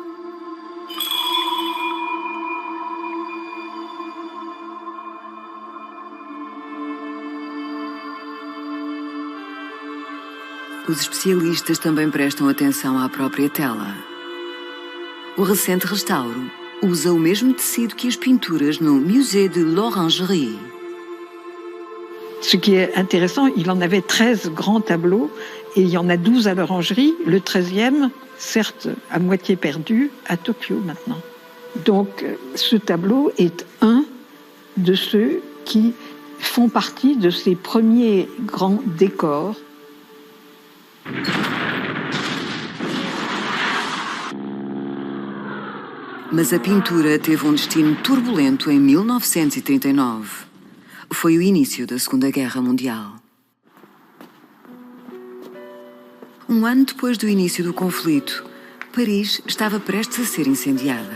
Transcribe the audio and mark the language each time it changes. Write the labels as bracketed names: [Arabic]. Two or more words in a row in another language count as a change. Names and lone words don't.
[Portuguese] Os especialistas também prestam atenção à própria tela. O recente restauro usa o mesmo tecido que as pinturas no Musée de l'Orangerie. [French] Ce qui est intéressant, il en avait 13 grands tableaux et il y en a 12 à l'Orangerie. Le 13e, certes à moitié perdu, à Tokyo maintenant. Donc ce tableau est un de ceux qui font partie de ces premiers grands décors. [Portuguese] Mas a pintura teve um destino turbulento em 1939. Foi o início da Segunda Guerra Mundial. Um ano depois do início do conflito, Paris estava prestes a ser incendiada.